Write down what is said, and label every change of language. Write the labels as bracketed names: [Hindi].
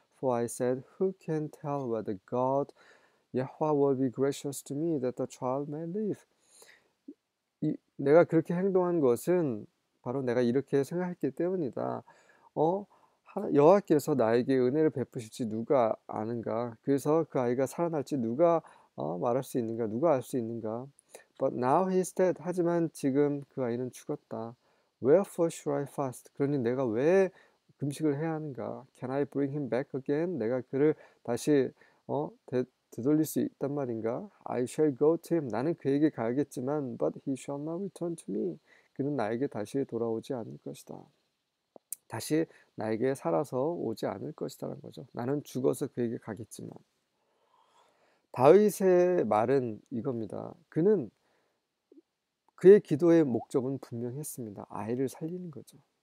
[English] For I said, who can tell whether God, Yahweh will be gracious to me that the child may live? [Korean] 내가 그렇게 행동한 것은 바로 내가 이렇게 생각했기 때문이다. 여호와께서 나에게 은혜를 베푸실지 누가 아는가? 그래서 그 아이가 살아날지 누가 말할 수 있는가? 누가 알 수 있는가? [English] But now he's dead. [Korean] 하지만 지금 그 아이는 죽었다. [English] Wherefore should I fast? [Korean] 그러니 내가 왜 금식을 해야 하는가? [English] Can I bring him back again? [Korean] 내가 그를 다시 되돌릴 수 있단 말인가? [English] I shall go to him. [Korean] 나는 그에게 가야겠지만, [English] but he shall not return to me. [Korean] 그는 나에게 다시 돌아오지 않을 것이다. 다시 나에게 살아서 오지 않을 것이다라는 거죠. 나는 죽어서 그에게 가겠지만. 다윗의 말은 이겁니다. 그의 기도의 목적은 분명했습니다. 아이를 살리는 거죠.